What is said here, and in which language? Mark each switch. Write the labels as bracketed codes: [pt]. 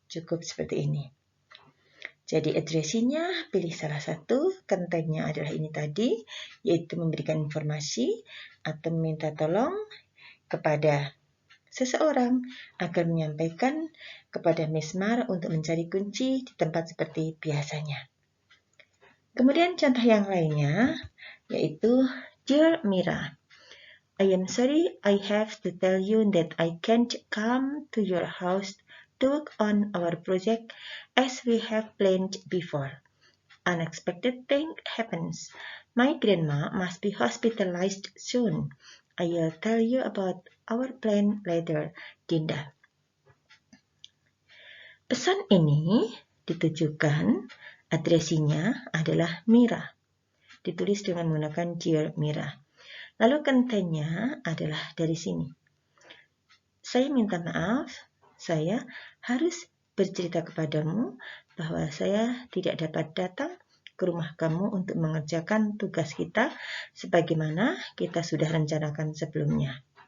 [id] Cukup seperti ini. Jadi addressee-nya pilih salah satu, contentnya adalah ini tadi, yaitu memberikan informasi atau meminta tolong kepada seseorang agar menyampaikan kepada Miss Mar untuk mencari kunci di tempat seperti biasanya. Kemudian contoh yang lainnya, yaitu [en] Dear Mira, I am sorry I have to tell you that I can't come to your house to work on our project as we have planned before. Unexpected thing happens. My grandma must be hospitalized soon. I will tell you about our plan later, Dinda. [id] Pesan ini ditujukan, addressee-nya adalah Mira. Ditulis dengan menggunakan Dear Mira. Lalu contentnya adalah dari sini. Saya minta maaf, saya harus bercerita kepadamu bahwa saya tidak dapat datang ke rumah kamu untuk mengerjakan tugas kita sebagaimana kita sudah rencanakan sebelumnya.